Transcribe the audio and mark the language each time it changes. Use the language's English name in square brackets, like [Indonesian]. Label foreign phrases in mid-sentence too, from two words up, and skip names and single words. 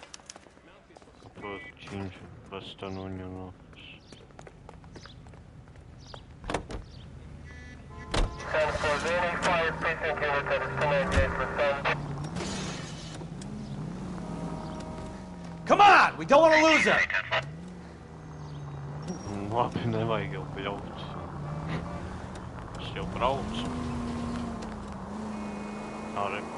[English] Western Union office. Come on! We don't want to lose her! [Latvian] Labi, nevajag jau pļaut. Es jau braucu. Arī.